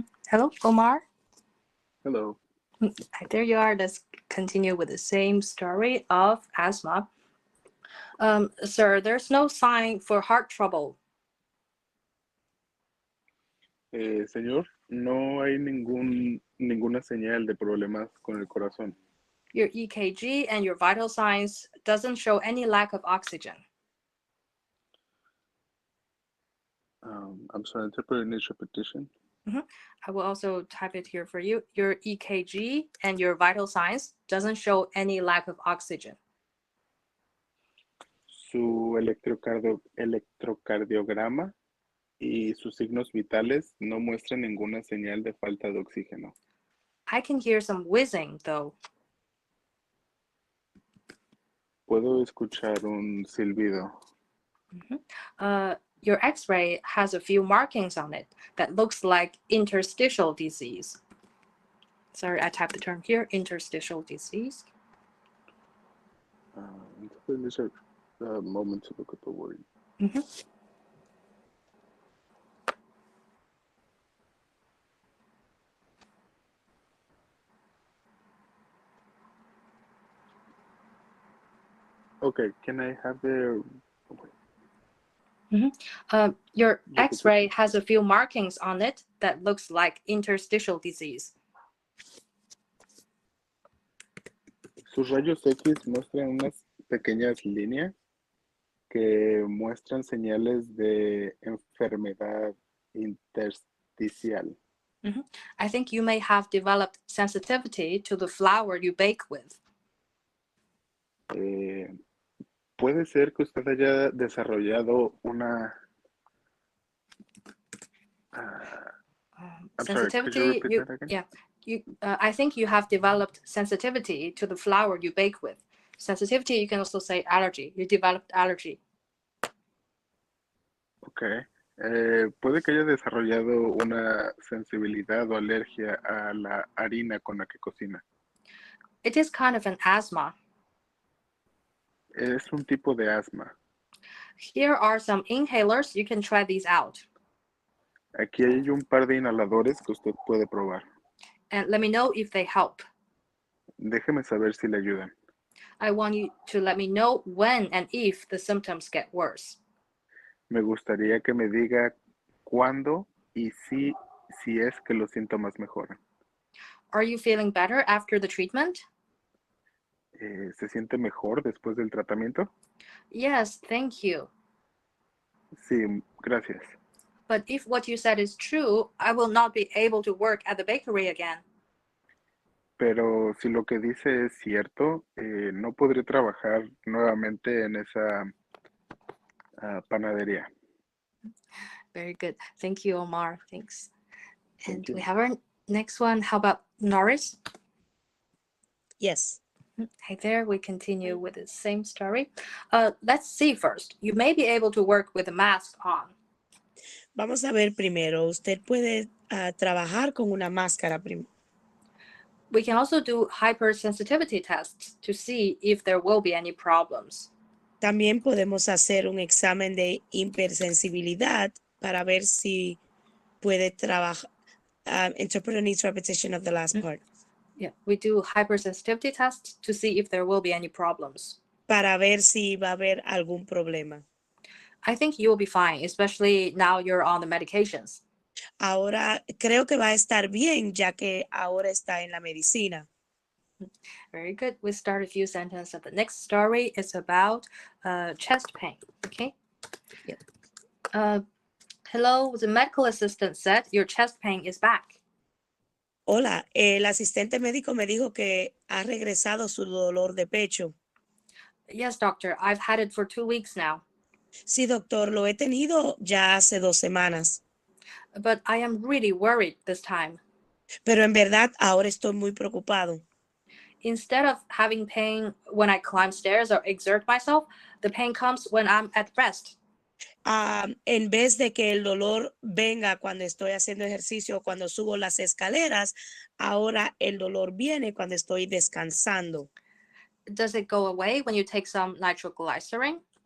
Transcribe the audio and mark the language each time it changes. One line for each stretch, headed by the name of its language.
English: Hello, Omar. Hello. There you are. Let's continue with the same story of asthma. Sir, there's no sign for heart trouble.
Spanish: Señor, no hay ninguna señal de problemas con el corazón.
English: Your EKG and your vital signs doesn't show any lack of oxygen. I'm sorry, interpret initial petition. I will also type it here for you. Your EKG and your vital signs doesn't show any lack of oxygen.
Spanish: Su electrocardiograma y sus signos vitales no muestran ninguna señal de falta de oxígeno.
English: I can hear some whizzing though.
Spanish: Puedo escuchar un silbido.
English: Your x-ray has a few markings on it that looks like interstitial disease. Sorry, I typed the term here, interstitial disease. Let's take a moment to look at the word. Okay, can I have the... Your x-ray has a few markings on it that looks like interstitial disease.
Spanish: Sus rayos X muestran unas pequeñas líneas que muestran señales de enfermedad intersticial.
English: I think you may have developed sensitivity to the flour you bake with.
Spanish: Puede ser que usted haya desarrollado una...
English: I'm sorry, could you repeat that again? Yeah, I think you have developed sensitivity to the flour you bake with. Sensitivity, you can also say allergy. You developed allergy. Okay.
Spanish: Puede que haya desarrollado una sensibilidad o alergia a la harina con la que cocina.
English: It is kind of an asthma.
Spanish: Es un tipo de asma.
English: Here are some inhalers. You can try these out.
Spanish: Aquí hay un par de inhaladores que usted puede probar.
English: And let me know if they help.
Spanish: Déjeme saber si le ayudan.
English: I want you to let me know when and if the symptoms get worse.
Spanish: Me gustaría que me diga cuándo y si es que los síntomas mejoran.
English: Are you feeling better after the treatment?
Spanish: ¿Se siente mejor después del tratamiento?
English: Yes, thank you.
Spanish: Sí, gracias.
English: But if what you said is true, I will not be able to work at the bakery again.
Spanish: Pero si lo que dice es cierto, no podré trabajar nuevamente en esa panadería.
English: Very good. Thank you, Omar. Thanks. And Thank you. we have our next one. How about Norris? Yes. Hi there. We continue with the same story. Let's see first. You may be able to work with a mask on.
Spanish: Vamos a ver primero. Usted puede trabajar con una máscara primero.
English: We can also do hypersensitivity tests to see if there will be any problems.
Spanish: También podemos hacer un examen de hipersensibilidad para ver si puede trabajar.
English: Interpreter needs repetition of the last part. Yeah, we do hypersensitivity tests to see if there will be any problems.
Spanish: Para ver si va a haber algún problema.
English: I think you will be fine, especially now you're on the medications.
Spanish: Ahora creo que va a estar bien, ya que ahora está en la medicina.
English: Very good. We start a few sentences. The next story is about chest pain. Okay. Yeah. Hello, the medical assistant said your chest pain is back.
Spanish: Hola, el asistente médico me dijo que ha regresado su dolor de pecho.
English: Yes, doctor. I've had it for 2 weeks now.
Spanish: Sí, doctor, lo he tenido ya hace 2 semanas.
English: But I am really worried this time.
Spanish: Pero en verdad ahora estoy muy preocupado.
English: Instead of having pain when I climb stairs or exert myself, the pain comes when I'm at rest.
Spanish: En vez de que el dolor venga cuando estoy haciendo ejercicio o cuando subo las escaleras, ahora el dolor viene cuando estoy descansando.
English: Does it go away when you take some nitroglycerin?